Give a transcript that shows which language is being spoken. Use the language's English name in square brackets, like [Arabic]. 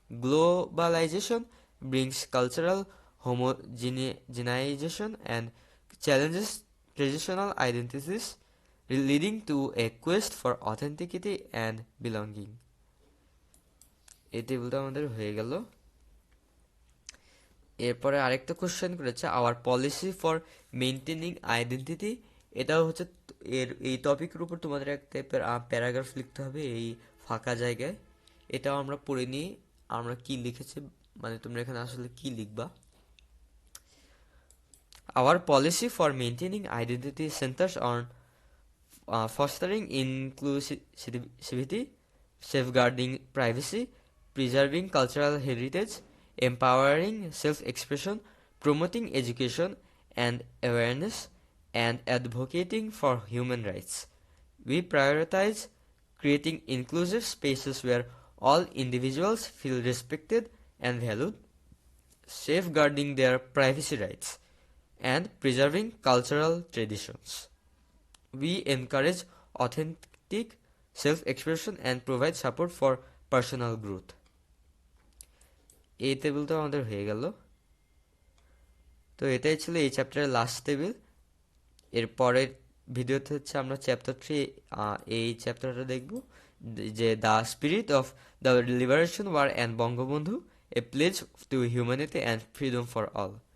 [English] Globalization brings cultural homogenization and challenges traditional identities, leading to a quest for authenticity and belonging. [Bangla] এই টেবিলটা আমাদের হয়ে গেল। এরপরে আরেকটা কোশ্চেন করেছে, [English] Our policy for maintaining identity. [Bangla] এটাও হচ্ছে এই টপিকের উপর তোমাদের একটা প্যারাগ্রাফ লিখতে হবে এই ফাঁকা জায়গায়। এটাও আমরা পড়ে নিই আমরা কি লিখেছি, মানে তোমরা এখানে আসলে কি লিখবা। [English] Our policy for maintaining identity centers on fostering inclusivity, safeguarding privacy, preserving cultural heritage, empowering self-expression, promoting education and awareness, and advocating for human rights. We prioritize creating inclusive spaces where all individuals feel respected and valued, safeguarding their privacy rights, and preserving cultural traditions. We encourage authentic self-expression and provide support for personal growth. [Bangla] এই টেবিলটা আমাদের হয়ে গেল। তো এটাই ছিল এই চ্যাপ্টারের লাস্ট টেবিল। এর পরের ভিডিওতে হচ্ছে আমরা চ্যাপ্টার 3 এই চ্যাপ্টারটা দেখব, যে [English] The spirit of the liberation war and Bangabandhu, a pledge to humanity and freedom for all.